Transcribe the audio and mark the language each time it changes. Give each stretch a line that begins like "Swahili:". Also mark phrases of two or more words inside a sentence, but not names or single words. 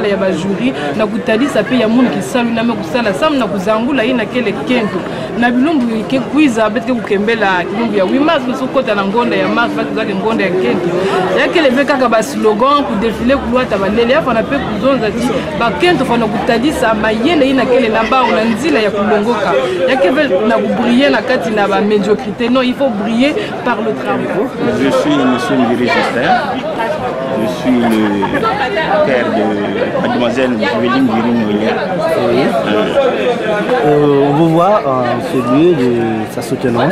Kituba (Democratic Republic of Congo): ya ba jury na kutalisa pe ya mundu kisalu na me kusala sam na kuzangula ina kele kento na bilumbu ke kuiza betke kukembela bilumbu ya 8 mars kusokota na ngonda ya mars bakuzake ngonda ya kento ya kele pe kaka ba slogan ku défiler kulwata balele ya fana pe kuzonza ti ba kento fana kutalisa mayele ina kele na ba na nzila ya kulongoka ya kebe na kubriller na kati na ba médiocrité
French: non il faut briller par le travail. Je suis monsieur Mbiri Justin. Je suis le père de mademoiselle Juveline Mbiri. On vous voit en ce lieu de sa soutenance.